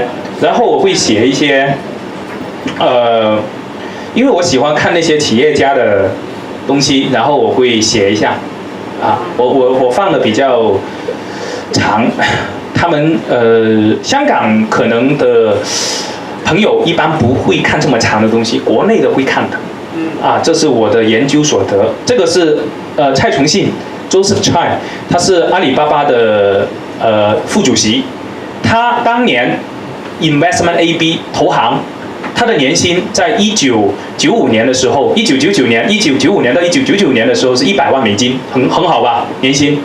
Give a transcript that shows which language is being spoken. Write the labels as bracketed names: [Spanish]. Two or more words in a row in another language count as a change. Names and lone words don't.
[Chinese] 然後我會寫一些，因為我喜歡看那些企業家的東西，然後我會寫一下。啊，我放的比較長，他們香港可能的朋友一般不會看這麼長的東西，國內的會看的。啊，這是我的研究所得。這個是蔡崇信 Joseph Tsai， 他是阿里巴巴的副主席。他當年 Investment AB 投行，他的年薪在1995年的時候，1995年到1999年的時候是100萬美金，很好吧？年薪。